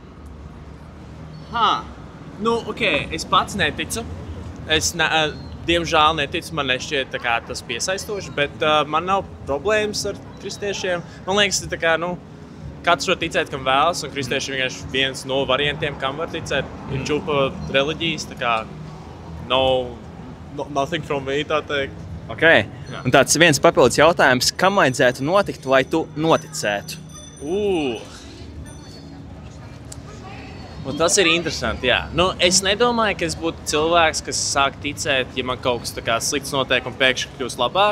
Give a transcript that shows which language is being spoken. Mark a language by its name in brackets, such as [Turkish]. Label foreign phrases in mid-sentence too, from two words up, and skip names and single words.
[Latvian] Nu, ok, es pats neticu. Diemžēl neticu, man nešķiet tas piesaistoši, bet man nav problēmas ar kristiešiem. Man liekas, katrs var ticēt, kam vēlas, un kristieši ir vienkārši viens no variantiem, kam var ticēt. Ir čupa reliģijas, [English] nothing from me, [Latvian] tā teikt. Ok, un tāds viens papildus jautājums, kam vajadzētu notikt, lai tu noticētu? Un tas ir interesanti, jā. Nu, es nedomāju, ka es būtu cilvēks, kas sāk ticēt, ja man kaut kas slikts notiek un pēkšņi kļūst labāk.